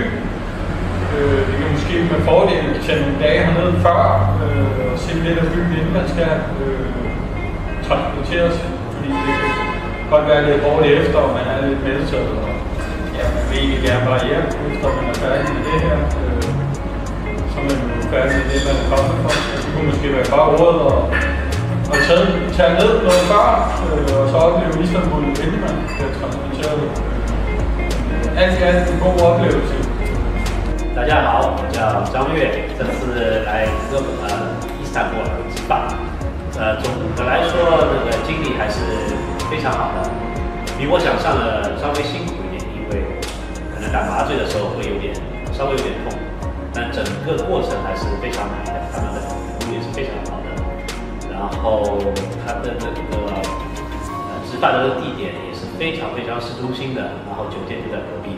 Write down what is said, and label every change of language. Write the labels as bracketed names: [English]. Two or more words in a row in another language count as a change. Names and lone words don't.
[Danish] Det kan måske med fordel tage nogle dage hernede før og se lidt af byen, inden man skal transporteres, fordi det kan godt være lidt hårdt efter, og man er lidt medtaget, og ja, man vil egentlig gerne bare hjem, efter man er færdig med det her. Så er man jo færdig med det, man er kommet for. Det kunne måske være bare ordet og tage ned noget før, og så opleve Istanbul, inden man bliver transporteret. Alt en god oplevelse. [Chinese] 大家好，我叫张悦，这次来伊斯坦布尔执法。总的来说，这个经历还是非常好的，比我想象的稍微辛苦一点，因为可能打麻醉的时候会稍微有点痛，但整个过程还是非常美的，他们的服务也是非常好的，然后他的这个执法的地点也是非常市中心的，然后酒店就在隔壁。